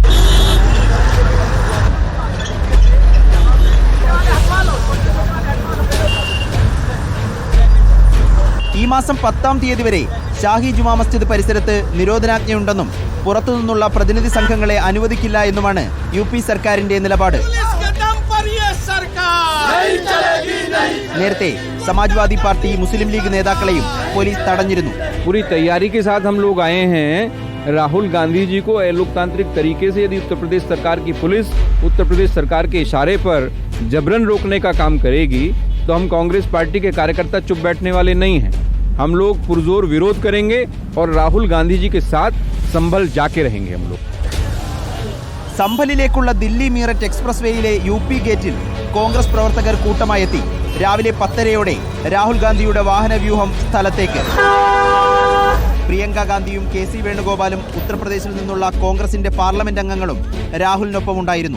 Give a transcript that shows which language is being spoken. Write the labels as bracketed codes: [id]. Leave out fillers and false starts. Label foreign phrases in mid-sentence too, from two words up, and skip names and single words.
[ml] ഈ മാസം 10-ാം തീയതി വരെ ഷാഹി ജുമാ മസ്ജിദ് പരിസരത്ത് നിരോധനാജ്ഞയുണ്ടെന്നും പുറത്തുനിന്നുള്ള പ്രതിനിധി സംഘങ്ങളെ അനുവദിക്കില്ല എന്നുമാണ് യു.പി. സർക്കാരിന്റെ നിലപാട്. നേരത്തെ സമാജ്വാദി പാർട്ടി, മുസ്ലിം ലീഗ് നേതാക്കളെയും പോലീസ് തടഞ്ഞിരുന്നു. [hi] पूरी तैयारी के साथ हम लोग आए हैं। राहुल गांधी जी को लोकतांत्रिक तरीके से यदि उत्तर प्रदेश सरकार की पुलिस उत्तर प्रदेश सरकार के इशारे पर जबरन रोकने का काम करेगी तो हम कांग्रेस पार्टी के कार्यकर्ता चुप बैठने वाले नहीं हैं। हम लोग पुरजोर विरोध करेंगे और राहुल गांधी जी के साथ संभल जाके रहेंगे हम लोग. [ml] സംഭലിലേക്കുള്ള ദില്ലി മീററ്റ് എക്സ്പ്രസ് വേയിലെ യു.പി. ഗേറ്റിൽ കോൺഗ്രസ് പ്രവർത്തകർ കൂട്ടമായെത്തി. രാവിലെ 10:30 രാഹുൽ ഗാന്ധിയുടെ വാഹനവ്യൂഹം സ്ഥലത്തേക്ക്. പ്രിയങ്ക ഗാന്ധിയും കെ.സി. വേണുഗോപാലും ഉത്തർപ്രദേശിൽ നിന്നുള്ള കോൺഗ്രസിന്റെ പാർലമെന്റ് അംഗങ്ങളും രാഹുലിനൊപ്പം ഉണ്ടായിരുന്നു.